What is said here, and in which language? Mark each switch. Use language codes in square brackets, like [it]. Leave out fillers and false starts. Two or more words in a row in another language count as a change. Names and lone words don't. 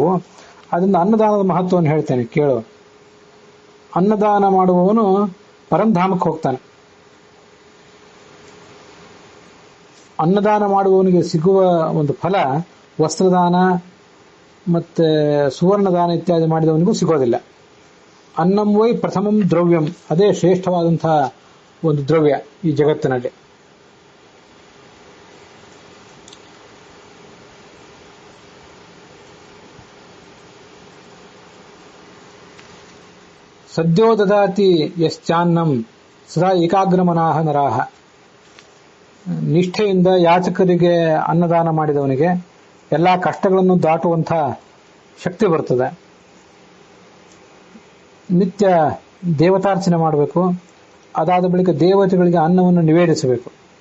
[kn] ಅದರಿಂದ ಅನ್ನದಾನದ ಮಹತ್ವವನ್ನು ಹೇಳ್ತೇನೆ ಕೇಳು. ಅನ್ನದಾನ ಮಾಡುವವನು ಪರಂಧಾಮಕ್ಕೆ ಹೋಗ್ತಾನೆ. ಅನ್ನದಾನ ಮಾಡುವವನಿಗೆ ಸಿಗುವ ಒಂದು ಫಲ ವಸ್ತ್ರದಾನ ಮತ್ತೆ ಸುವರ್ಣದಾನ ಇತ್ಯಾದಿ ಮಾಡಿದವನಿಗೂ ಸಿಗೋದಿಲ್ಲ. [sa] ಅನ್ನಂ ವೈ ಪ್ರಥಮಂ ದ್ರವ್ಯಂ, [kn] ಅದೇ ಶ್ರೇಷ್ಠವಾದಂತಹ ಒಂದು ದ್ರವ್ಯ ಈ ಜಗತ್ತಿನಲ್ಲಿ. [sa] ಸದ್ಯೋ ದದಾತಿ ಯಶ್ಚಾನ್ನಂ ಸದಾ ಏಕಾಗ್ರಮನಾಹ ನರಾಹ. [kn] ನಿಷ್ಠೆಯಿಂದ ಯಾಚಕರಿಗೆ ಅನ್ನದಾನ ಮಾಡಿದವನಿಗೆ ಎಲ್ಲಾ ಕಷ್ಟಗಳನ್ನು ದಾಟುವಂಥ ಶಕ್ತಿ ಬರ್ತದೆ. ನಿತ್ಯ ದೇವತಾರ್ಚನೆ ಮಾಡಬೇಕು. ಅದಾದ ಬಳಿಕ ದೇವತೆಗಳಿಗೆ ಅನ್ನವನ್ನು ನಿವೇದಿಸಬೇಕು.